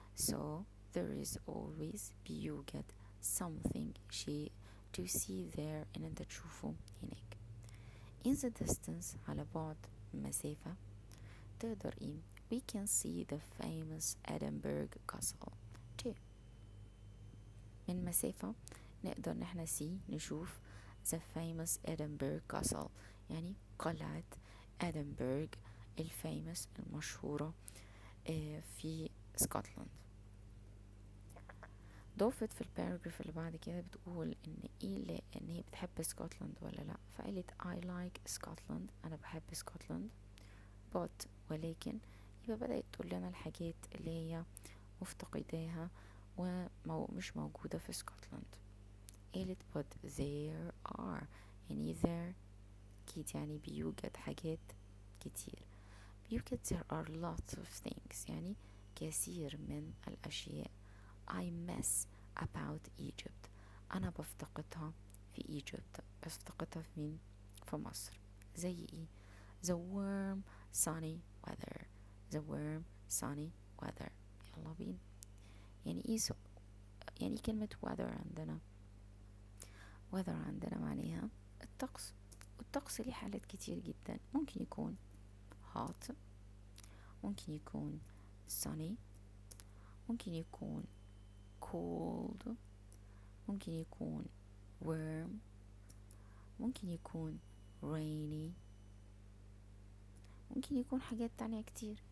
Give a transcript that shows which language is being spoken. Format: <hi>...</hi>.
<en>so there is always</en> <ar>بيوجد</ar> <en>something</en> <ar>شيء</ar> <en>to see there</en> <ar>إن أنت تشوفه هناك.</ar> <en>in the distance</en> <ar>على بعد مسافة تقدر إيه؟</ar> <en>we can see the famous Edinburgh castle too.</en> <ar>من مسافة نقدر نحن نشوف</ar> <en>the famous Edinburgh castle</en> <ar>يعني قلعة إدنبرغ الفامous المشهورة في اسكتلند. ضافت في الباراجراف اللي بعد كده بتقول ان هي بتحب اسكتلند ولا لا، فقالت</ar> <en>I like Scotland،</en> <ar>انا بحب اسكتلند، but ولكن، يبقى بدأت تقول لنا الحاجات اللي هي مفتقداها ومش موجودة في اسكتلند. قالت</ar> <en>but there are،</en> <ar>يعني there أكيد يعني بيوجد حاجات كتير، بيوجد</ar> <en>there are lots of things،</en> <ar>يعني كثير من الأشياء.</ar> <en>I miss about Egypt،</en> <ar>أنا بفتقدها في Egypt، بفتقدها في مين؟ في مصر. زي ايه؟</ar> <en>the warm sunny weather، the warm sunny weather.</en> <ar>يلا بينا. يعني ايه يعني كلمة weather عندنا؟ weather عندنا معناها الطقس، والطقس ليه حالات كتير جدا، ممكن يكون hot، ممكن يكون sunny، ممكن يكون cold، ممكن يكون warm، ممكن يكون rainy، ممكن يكون حاجات تانية كتير.</ar>